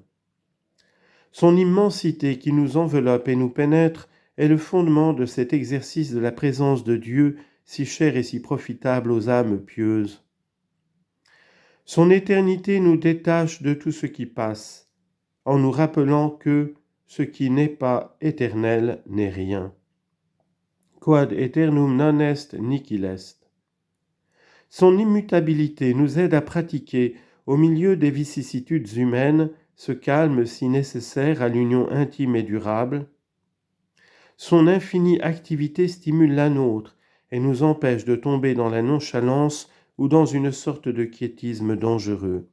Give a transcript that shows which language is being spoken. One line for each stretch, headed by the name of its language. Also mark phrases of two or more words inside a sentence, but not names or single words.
French: Son immensité qui nous enveloppe et nous pénètre est le fondement de cet exercice de la présence de Dieu si cher et si profitable aux âmes pieuses. Son éternité nous détache de tout ce qui passe, en nous rappelant que ce qui n'est pas éternel n'est rien.
Latin: Quod aeternum non est nihil est.
French: Son immutabilité nous aide à pratiquer, au milieu des vicissitudes humaines, ce calme si nécessaire à l'union intime et durable. Son infinie activité stimule la nôtre et nous empêche de tomber dans la nonchalance ou dans une sorte de quiétisme dangereux.